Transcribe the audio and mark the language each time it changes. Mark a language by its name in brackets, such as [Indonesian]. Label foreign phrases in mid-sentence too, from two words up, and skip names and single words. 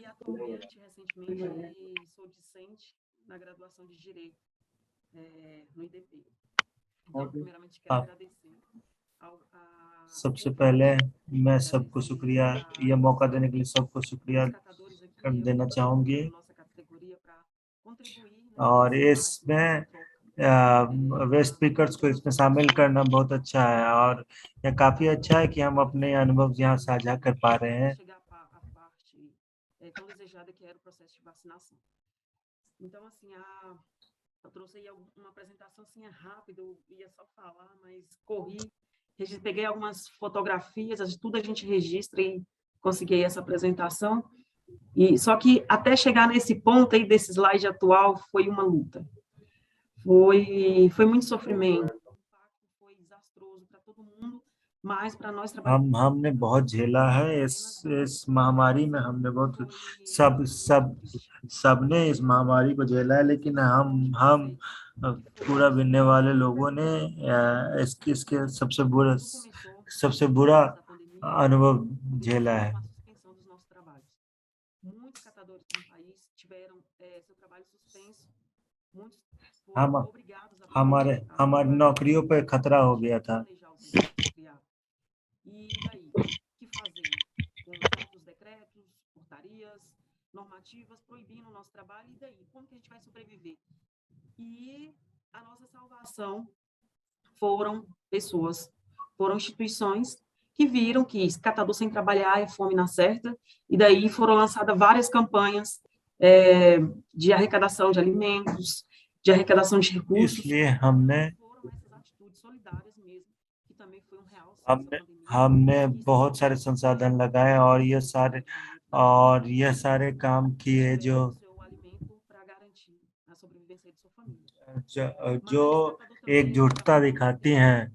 [Hindi] सबसे पहले मैं सबको शुक्रिया, यह मौका देने के लिए सबको शुक्रिया देना चाहूंगी। और इसमें [English] waste speakers [Hindi] को इसमें शामिल करना बहुत अच्छा है और यह काफी अच्छा है कि हम अपने अनुभव यहाँ साझा कर पा रहे हैं। [Portuguese] Eu trouxe aí uma apresentação assim rápida, eu ia só falar, mas corri, peguei algumas fotografias, tudo a gente registra e consegui essa apresentação. E só que até chegar nesse ponto aí desse slide atual foi uma luta. Foi muito sofrimento. O impacto foi desastroso para todo mundo, mas para nós trabalhadores [Hindi] हमने बहुत झेला है इस महामारी में। हमने बहुत सबने इस महामारी को झेला है, लेकिन हम पूरा बिनने वाले लोगों ने इसके सबसे बुरा अनुभव झेला है। हमारी नौकरियों पर खतरा हो गया था। [Portuguese] E daí, o que fazer? Com certos decretos, portarias, normativas proibindo o nosso trabalho, e daí? Como que a gente vai sobreviver? E a nossa salvação foram pessoas, foram instituições que viram que catador sem trabalhar é fome na certa, e daí foram lançadas várias campanhas de arrecadação de alimentos, de arrecadação de recursos. [Hindi] इसलिए हमने बहुत सारे संसाधन लगाए और यह सारे काम किए जो एकजुटता दिखाती हैं।